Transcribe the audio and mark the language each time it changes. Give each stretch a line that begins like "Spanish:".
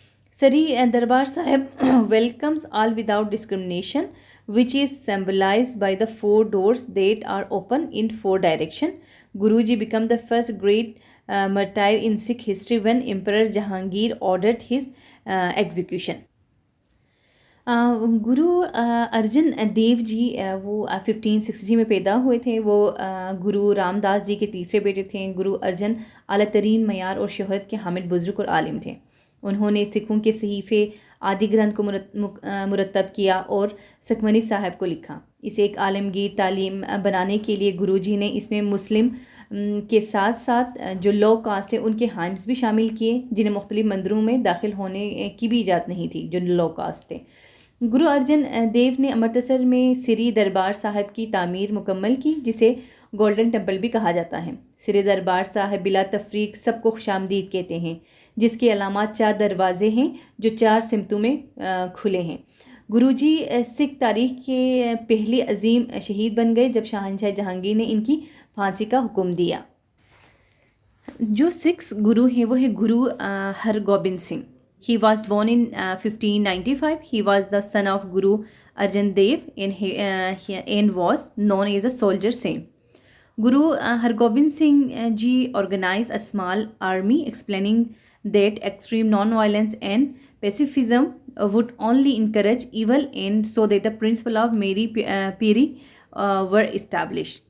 English: Sari Darbar Sahib welcomes all without discrimination, which is symbolized by the 4 doors that are open in 4 directions. Guruji became the first great martyr in Sikh history when Emperor Jahangir ordered his execution.
Hindi: Guru Arjan Dev ji वो 1560 में पैदा हुए थे। वो गुरु रामदास जी के तीसरे बेटे थे। गुरु अर्जन आला तरीन मयार और शोहरत के हामिद बुजुर्ग और आलिम थे। उन्होंने सिखों के सहीफ़े आदि ग्रंथ को मुरतब किया और सुखमनी साहब को लिखा। इसे एक आलमगीर तालीम बनाने के लिए गुरु जी ने इसमें मुस्लिम के साथ साथ जो लो कास्ट है उनके हाइम्स भी शामिल किए, जिन्हें मुख्तलिफ मंदिरों में दाखिल होने की भी इजाज़त नहीं थी, जो लो कास्ट थे। गुरु अर्जन देव ने अमृतसर में सिरी दरबार साहब की तामीर मुकम्मल की, जिसे गोल्डन टेम्पल भी कहा जाता है। सिरी दरबार साहब बिला तफरीक सबको खुशामदीद कहते हैं, जिसके अलामात 4 दरवाज़े हैं जो 4 सिमतों में खुले हैं। गुरुजी सिख तारीख के पहले अजीम शहीद बन गए जब शहंशाह जहांगीर ने इनकी फांसी का हुक्म दिया। जो 6 गुरु हैं वो है गुरु Hargobind Singh.
English: He was born in 1595. He was the son of Guru Arjan Dev and was known as a soldier saint. Guru Hargobind Singh ji organized a small army, explaining that extreme non-violence and pacifism would only encourage evil, and so that the principle of Meri Piri were established.